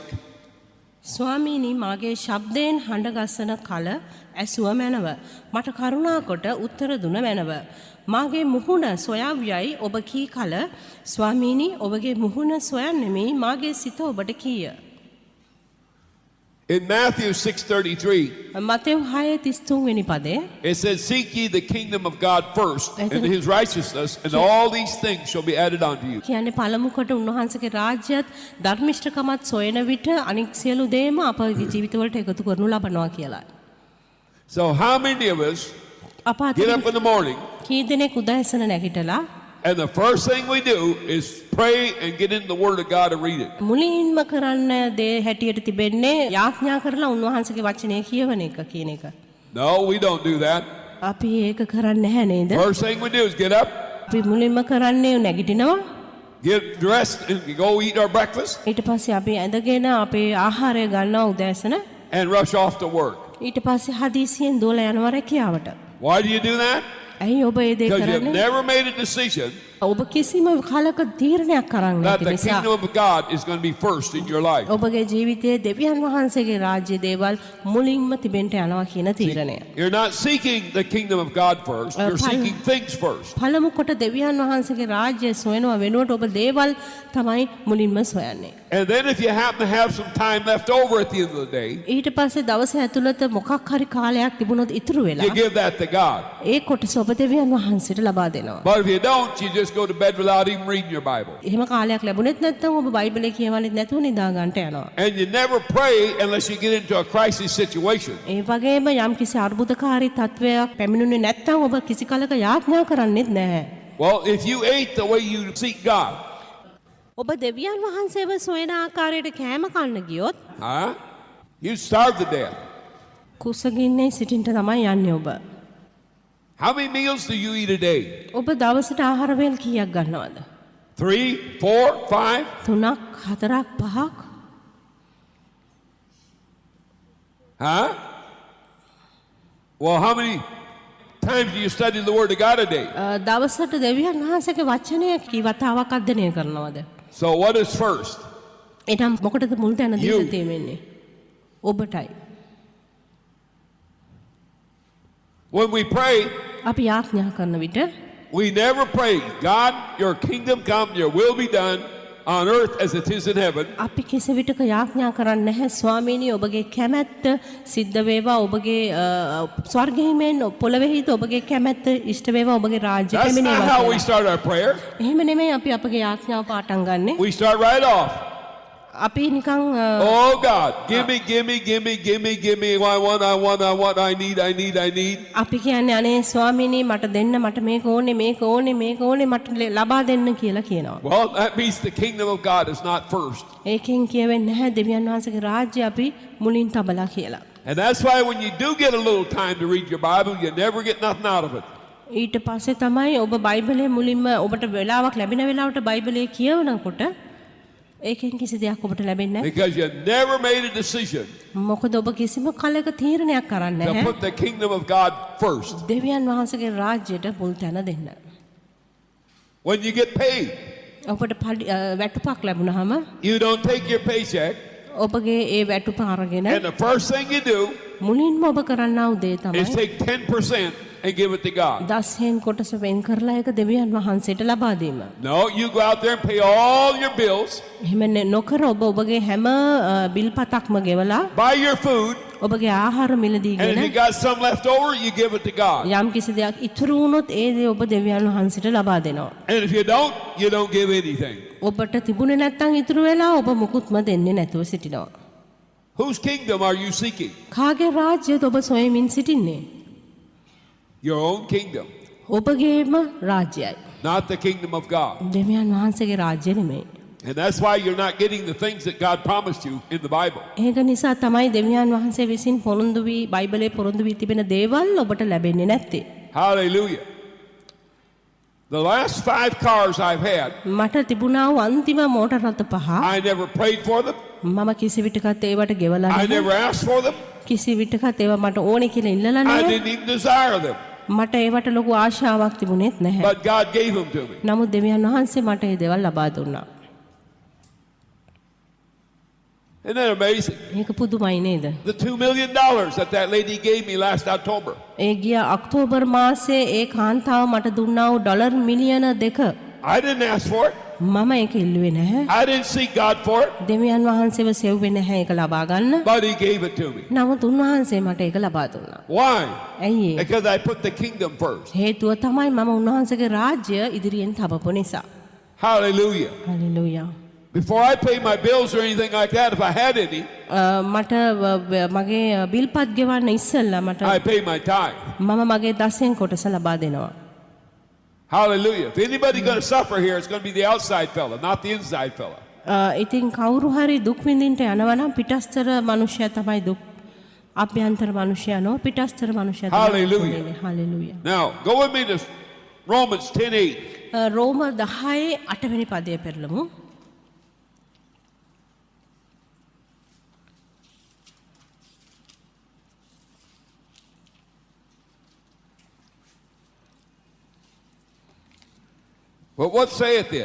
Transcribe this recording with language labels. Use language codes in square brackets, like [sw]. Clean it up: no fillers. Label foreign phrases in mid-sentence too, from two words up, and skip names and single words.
[si] ස්වාමීනි මාගේ ශබ්දයෙන් හඬගස්සන කල ඇසුව මැනව. මට කරුණා කොට උත්තර දුන මැනව. මාගේ මුහුණ සොයාවියයි ඔබ කී කල ස්වාමීනි ඔබගේ මුහුණ සොයන්නෙමි මාගේ සිත ඔබට කීය. [en] In Matthew 6:33, [si] මතෙව් 6:33 වෙනි පදේ [en] it says, seek ye the kingdom of God first and his righteousness, and all these things shall be added unto you. [si] කියන්නේ පළමු කොට උන්වහන්සේගේ රාජ්‍යයත් ධර්මිෂ්ඨකමත් සොයන විට අනික් සියලු දේම අපගේ ජීවිතවලට එකතු කරනු ලබනවා කියලා. [en] So how many of us [si] අප [en] get [si] අතරින් [en] up in the morning [si] කී දෙනෙක් උදෑසන නැගිටලා [en] and the first thing we do is pray and get in the Word of God and read it? [si] මුලින්ම කරන්න දේ හැටියට තිබෙන්නේ යාඥා කරලා උන්වහන්සේගේ වචනය කියවන එක කියන එක. [en] No, we don't do that. [si] අපි ඒක කරන්නේ නැහැ නේද? [en] First thing we do is get up, [si] අපි මුලින්ම කරන්නේ නැගිටිනවා. [en] get dressed, and go eat our breakfast, [si] ඊට පස්සේ අපි ඇඳගෙන අපේ ආහාරය ගන්නවා උදෑසන. [en] and rush off to work. [si] ඊට පස්සේ හදිසියෙන් දෝලා යනවා රැකියාවට. [en] Why do you do that? [si] ඇයි ඔබ ඒ දේ [en] Because you've [si] කරන්නේ? [en] never made a decision [si] ඔබ කිසිම කාලක තීරණයක් කරන්නේ [en] that [si] නැති [en] the [si] නිසා [en] kingdom of God is going to be first in your life. [si] ඔබගේ ජීවිතයේ දෙවියන් වහන්සේගේ රාජ්‍ය දේවල් මුලින්ම තිබෙන්න යනවා කියන තීරණය. [en] You're not seeking the kingdom of God first. You're Pal- seeking things first. [si] පළමු කොට දෙවියන් වහන්සේගේ රාජ්‍ය සොයනවා වෙනුවට ඔබ දේවල් තමයි මුලින්ම සොයන්නේ. [en] And then if you happen to have some time left over at the end of the day, [si] ඊට පස්සේ දවස ඇතුළත මොකක් හරි කාලයක් තිබුණොත් ඉතුරු වෙලා [en] you give that to God. [si] ඒ කොටස ඔබ දෙවියන් වහන්සේට ලබා දෙනවා. [en] But if you don't, you just go to bed without even reading your Bible. [si] එහෙම කාලයක් ලැබුණෙත් නැත්නම් ඔබ බයිබලේ කියවන්නෙත් නැතුව නිදා ගන්නට යනවා. [en] And you never pray unless you get into a crisis situation. [si] ඒ වගේම යම් කිසි අර්බුදකාරී තත්වයක් පැමිණුනේ නැත්නම් ඔබ කිසි කලක යාඥා කරන්නෙත් නැහැ. [en] Well, if you ate the way you seek God, [si] ඔබ දෙවියන් වහන්සේව සොයන ආකාරයට කෑම කන්න ගියොත් [en] huh? You starve to death. [si] කුසගින්නේ සිටින්ට තමයි යන්නේ ඔබ. [en] How many meals do you eat a day? [si] ඔබ දවසට ආහාර වේල් කීයක් ගන්නවද? [en] 3, 4, 5? [si] 3ක් 4ක් 5ක්? [en] Huh? Well, how many times do you study the Word of God a day? [si] දවසට දෙවියන් වහන්සේගේ වචනය කී වතාවක් අධ්‍යයනය කරනවද? [en] So what is first? [si] එනම් මොකටද මුල් තැන [en] You. [si] දීලා තියෙන්නේ? ඔබටයි. [en] When we pray, [si] අපි යාඥා කරන විට [en] we never pray, God, your kingdom come, your will be done on earth as it is in heaven. [si] අපි කිසි විටක යාඥා කරන්නේ නැහැ ස්වාමීනි ඔබගේ කැමැත්ත සිද්ධ වේවා ඔබගේ ස්වර්ගයේ මෙන් පොළොවේහිද ඔබගේ කැමැත්ත ඉෂ්ට වේවා ඔබගේ රාජ්‍ය [en] That's not [si] පැමිණේවා [en] how we [si] කියලා. [en] start our prayer. [si] එහෙම නෙමෙයි අපි අපගේ යාඥාව පාටන් ගන්නෙ. [en] We start right off. [si] අපි නිකන් [en] Oh God, give me, give me, give me, give me, give me. I want, I want, I want, I need, I need, I need. [si] අපි කියන්නේ අනේ ස්වාමීනි මට දෙන්න මට මේක ඕනේ මේක ඕනේ මේක ඕනේ මට ලබා දෙන්න කියලා කියනවා. [en] Well, that means the kingdom of God is not first. [si] ඒකෙන් කියවෙන්නේ නැහැ දෙවියන් වහන්සේගේ රාජ්‍ය අපි මුලින් තබලා කියලා. [en] And that's why when you do get a little time to read your Bible, you never get nothing out of it. [si] ඊට පස්සේ තමයි ඔබ බයිබලයේ මුලින්ම ඔබට වෙලාවක් ලැබෙන වෙලාවට බයිබලයේ කියවනකොට ඒකෙන් කිසි දෙයක් ඔබට ලැබෙන්නේ නැහැ. [en] Because you never made a decision [si] මොකද ඔබ කිසිම කලක තීරණයක් කරන්නේ [en] to [si] නැහැ. [en] put the kingdom of God first. [si] දෙවියන් වහන්සේගේ රාජ්‍යයට මුල් තැන දෙන්න. [en] When you get paid, [si] ඔබට වැටුපක් ලැබුණාම [en] you don't take your paycheck, [si] ඔබගේ ඒ වැටුප අරගෙන [en] and the first thing you do [si] මුලින්ම ඔබ කරන්නා දේ [en] is [si] තමයි [en] take 10% and give it to God. [si] දස්යෙන් කොටස වෙන් කරලා ඒක දෙවියන් වහන්සේට ලබා දීම. [en] No, you go out there and pay all your bills, [si] එහෙම නොකර ඔබ ඔබගේ හැම බිල්පතක්ම ගෙවලා [en] buy your food, [si] ඔබගේ ආහාර [en] and [si] මිලදීගෙන [en] if you got some left over, you give it to God. [si] යම් කිසි දෙයක් ඉතුරු වුණොත් ඒ දේ ඔබ දෙවියන් වහන්සේට ලබා දෙනවා. [en] And if you don't give anything. [si] ඔබට තිබුණේ නැත්නම් ඉතුරු වෙලා ඔබ මුකුත්ම දෙන්නේ නැතුව සිටිනවා. [en] Whose kingdom are you seeking? [si] කාගේ රාජ්‍යයද ඔබ සොයමින් සිටින්නේ? [en] Your own kingdom, [si] ඔබගේම රාජ්‍යයයි. [en] not the kingdom of God. [si] දෙවියන් වහන්සේගේ රාජ්‍ය නෙමෙයි. [en] And that's why you're not getting the things that God promised you in the Bible. [si] ඒක නිසා තමයි දෙවියන් වහන්සේ විසින් පොරොන්දු වී බයිබලයේ පොරොන්දු වී තිබෙන දේවල් ඔබට ලැබෙන්නේ නැත්තේ. [en] Hallelujah. The last 5 cars I've had, [si] මට තිබුණා වූ අන්තිම මෝටර රථ පහ [en] I never prayed for them. [si] මම කිසි විටකත් ඒවට ගෙවලා [en] I [si] නැහැ. [en] never asked for them. [si] කිසි විටකත් ඒවා මට ඕනේ කියලා ඉල්ලලා [en] I [si] නැහැ. [en] didn't even desire them. [si] මට ඒවට ලොකු ආශාවක් තිබුණෙත් නැහැ. [en] But God gave them to me. [si] නමුත් දෙවියන් වහන්සේ මට ඒ දේවල් ලබා දුන්නා. [en] Isn't that amazing? [si] ඒක පුදුමයි නේද? [en] The $2 million that lady gave me last October. [si] ඒ ගිය ඔක්තෝබර් මාසයේ ඒ කාන්තාව මට දුන්නා වූ ඩොලර් මිලියන 2. [en] I didn't ask for it. [si] මම ඒක ඉල්ලුවේ නැහැ. [en] I didn't seek God for it. [si] දෙවියන් වහන්සේව සෙව්වේ නැහැ ඒක ලබා ගන්න. [en] But He gave it to me. [si] නමුත් උන්වහන්සේ මට ඒක ලබා දුන්නා. [en] Why? [si] ඇයි ඒ? [en] Because I put the kingdom first. [si] හේතුව තමයි මම උන්වහන්සේගේ රාජ්‍ය ඉදිරියෙන් තබපු නිසා. [en] Hallelujah. [si] හලෙලූයා. [en] Before I pay my bills or anything like that, if I had any, [si] මට මගේ බිල්පත් ගෙවන්න ඉස්සෙල්ලා මට [en] I pay my tithe. [si] මම මගේ දසයෙන් කොටස ලබා දෙනවා. [en] Hallelujah. If anybody going to suffer here, it's going to be the outside fella, not the inside fella. [si] ඉතින් කවුරු හරි දුක් විඳින්න යනවා නම් පිටස්තර මිනිසයා තමයි දුක්. අභ්‍යන්තර මිනිසයා නෝ පිටස්තර මිනිසයා තමයි. Hallelujah. හලෙලූයා. [en] Now, go with me to Romans 10:8. [si] රෝම 10:8 වෙනි පදය පෙරළමු. [en] But what saith it?